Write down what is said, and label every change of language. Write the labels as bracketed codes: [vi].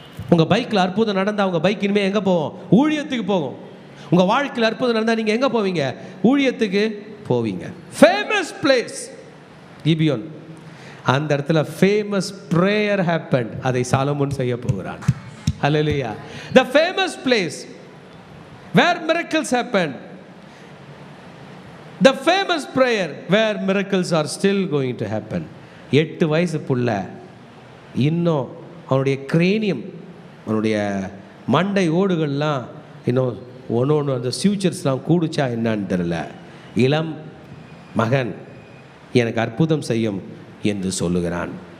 [ta] உங்கள் பைக்கில் அற்புதம் நடந்தால் உங்கள் பைக் இனிமேல் எங்கே போவோம்? ஊழியத்துக்கு போகும். உங்கள் வாழ்க்கையில் அற்புதம் நடந்தால் நீங்கள் எங்கே போவீங்க? ஊழியத்துக்கு போவீங்க. [en] Famous place Gibeon. [ta] அந்த இடத்துல [en] Famous prayer happen. [ta] அதை சாலமோன் செய்ய போகிறான். ஹல்லேலூயா. [en] The famous place where miracles happened. The famous prayer where miracles are still going to happen. [ta] 8 வயசு புள்ள இன்னும் அவனுடைய கிரேனியம், அவனுடைய மண்டை ஓடுகள்லாம் இன்னும் ஒன்று அந்த ஃபியூச்சர்ஸ்லாம் கூடுச்சா என்னான்னு தெரியல. இளம் மகன் எனக்கு அற்புதம் செய்யும் என்று சொல்லுகிறான்.